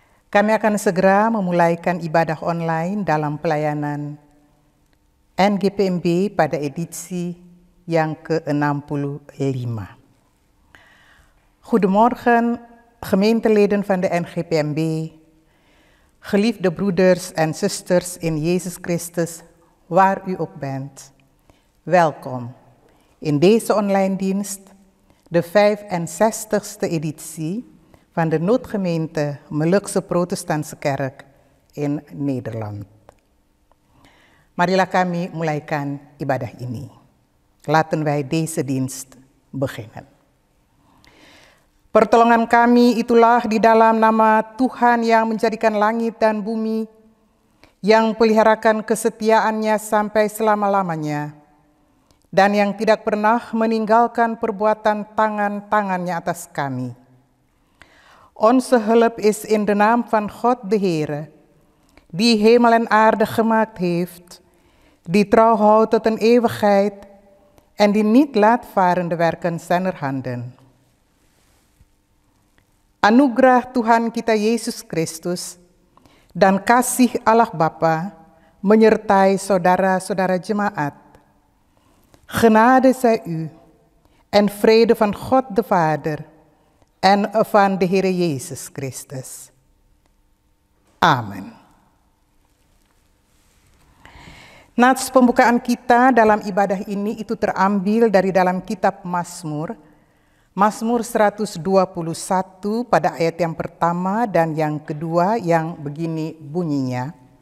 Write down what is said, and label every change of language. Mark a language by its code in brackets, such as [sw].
[id] Kami akan segera memulaikan ibadah online dalam pelayanan NGPMB pada edisi yang ke-65. [nl] Goedemorgen, gemeenteleden van de NGPMB, geliefde broeders en zusters in Jezus Christus, waar u ook bent. Welkom in deze online dienst, de 65ste editie van de noodgemeente Molukse Protestantse Kerk in Nederland. [id] Marilah kami mulaikan ibadah ini. [nl] Laten wij deze dienst beginnen. [id] Pertolongan kami itulah di dalam nama Tuhan yang menjadikan langit dan bumi, yang peliharakan kesetiaannya sampai selama-lamanya, dan yang tidak pernah meninggalkan perbuatan tangan-tangannya atas kami. [nl] Onze hulp is in de naam van God de Heere, die hemel en aarde gemaakt heeft, die trouw houdt tot een eeuwigheid en die niet laat varen de werken zijner handen. [id] Anugerah Tuhan kita Yesus Kristus dan kasih Allah Bapa menyertai saudara-saudara jemaat. [nl] Genade zij u en vrede van God de Vader en van de Heere Jezus Christus. Amen. [id] Nats pembukaan kita dalam ibadah ini itu terambil dari dalam kitab Mazmur, Mazmur 121 pada ayat yang pertama dan yang kedua yang begini bunyinya.